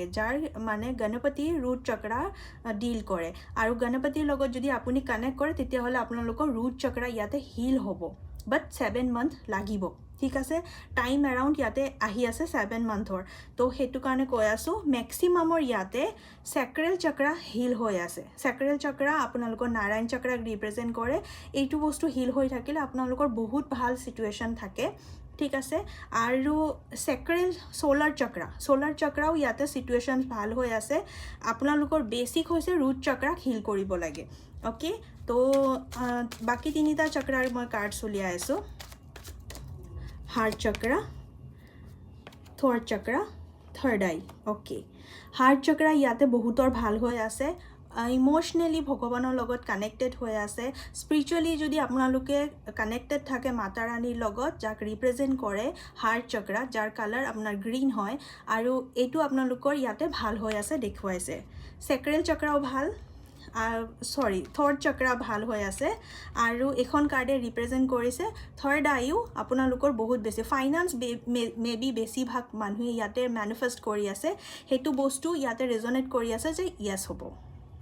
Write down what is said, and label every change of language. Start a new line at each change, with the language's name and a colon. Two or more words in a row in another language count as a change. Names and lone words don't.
Assamese: যাৰ মানে গণপতি
English: root chakra
Assamese: ডিল কৰে আৰু গণপতিৰ লগত যদি আপুনি কানেক্ট কৰে তেতিয়া হলে আপোনালোকৰ
English: root chakra
Assamese: ইয়াতে হিল হ'ব বাট 7 মান্থ লাগিব ঠিক আছে
English: time around
Assamese: ইয়াতে আহি আছে 7 মান্থৰ তো হেতু কাৰণে কৈ আছো ম্যাক্সিমামৰ ইয়াতে
English: sacral chakra
Assamese: হিল হৈ আছে
English: sacral chakra
Assamese: আপোনালোকৰ নাৰায়ণ চক্ৰাক ৰিপ্ৰেজেন্ট কৰে এইটো বস্তু হিল হৈ থাকিলে আপোনালোকৰ বহুত ভাল সিচুৱেশন থাকে ঠিক আছে আৰু sacral
English: solar chakra
Assamese: ইয়াতে সিচুৱেশন ভাল হৈ আছে আপোনালোকৰ বেসিক হৈছে
English: root chakra
Assamese: হিল কৰিব লাগে ওকে তো বাকি তিনিটা চক্ৰাৰ মই কাৰ্ডছ উলিয়াই আছো
English: heart chakra third chakra third eye okay heart chakra
Assamese: ইয়াতে বহুতৰ ভাল হৈ আছে ইমোশনালি ভগৱানৰ লগত কানেক্টেড হৈ আছে স্পিৰিচুয়ালি যদি আপোনালোকে কানেক্টেড থাকে মাতা ৰাণীৰ লগত যাক ৰিপ্ৰেজেন্ট কৰে
English: heart chakra
Assamese: যাৰ কালাৰ আপোনাৰ গ্ৰীন হয় আৰু এটো আপোনালোকৰ ইয়াতে ভাল হৈ আছে দেখুৱাইছে
English: sacral chakra
Assamese: ভাল
English: third chakra
Assamese: ভাল হৈ আছে আৰু এখন কাৰ্ডে ৰিপ্ৰেজেন্ট কৰিছে
English: third eye
Assamese: আপোনালোকৰ বহুত বেছি ফাইনান্স মেবি বেছি ভাগ মানুহে ইয়াতে ম্যানিফেষ্ট কৰি আছে হেতু বস্তু ইয়াতে ৰেজনেট কৰি আছে যে ইয়েস হ'ব